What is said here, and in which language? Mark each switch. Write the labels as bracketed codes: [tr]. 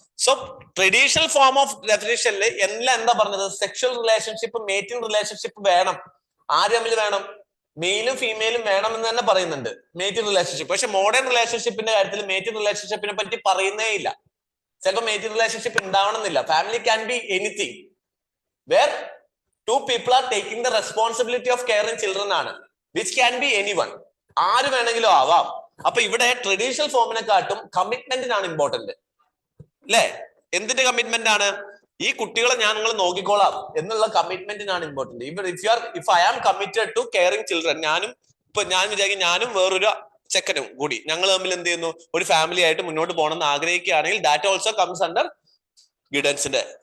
[ml] So traditional form of ഡെഫിനിഷനിൽ എല്ലാം എന്താ പറഞ്ഞത്? സെക്ഷൽ റിലേഷൻഷിപ്പ്, മേറ്റിംഗ് റിലേഷൻഷിപ്പ് വേണം. ആര് തമ്മിൽ വേണം? മെയിലും ഫീമെയിലും വേണം എന്ന് തന്നെ പറയുന്നുണ്ട്, മേറ്റിംഗ് റിലേഷൻഷിപ്പ്. പക്ഷെ മോഡേൺ റിലേഷൻഷിപ്പിന്റെ കാര്യത്തിൽ മേറ്റിംഗ് റിലേഷൻഷിപ്പിനെ പറ്റി പറയുന്നേ ഇല്ല. ചിലപ്പോൾ മേറ്റിംഗ് റിലേഷൻഷിപ്പ് ഉണ്ടാവണമെന്നില്ല. [en] family can be anything where two people are taking the responsibility of caring children ആണ്, which can be anyone, [ml] ആര് വേണമെങ്കിലും ആവാം. അപ്പൊ ഇവിടെ ട്രഡീഷണൽ ഫോമിനെക്കാട്ടും കമ്മിറ്റ്മെന്റിനാണ് ഇമ്പോർട്ടന്റ് അല്ലേ? എന്തിന്റെ കമ്മിറ്റ്മെന്റ് ആണ്? ഈ കുട്ടികളെ ഞാൻ നിങ്ങൾ നോക്കിക്കോളാം എന്നുള്ള കമ്മിറ്റ്മെന്റിനാണ് important. [en] if I am committed to caring children, [ml] ഞാൻ വിചാരിക്കും ഞാനും വേറൊരു ചെക്കനും കൂടി ഞങ്ങൾ തമ്മിൽ എന്ത് ചെയ്യുന്നു, ഒരു ഫാമിലി ആയിട്ട് മുന്നോട്ട് പോകണം എന്ന് ആഗ്രഹിക്കുകയാണെങ്കിൽ [en] that also comes under [ml] ഗിഡൻസിന്റെ.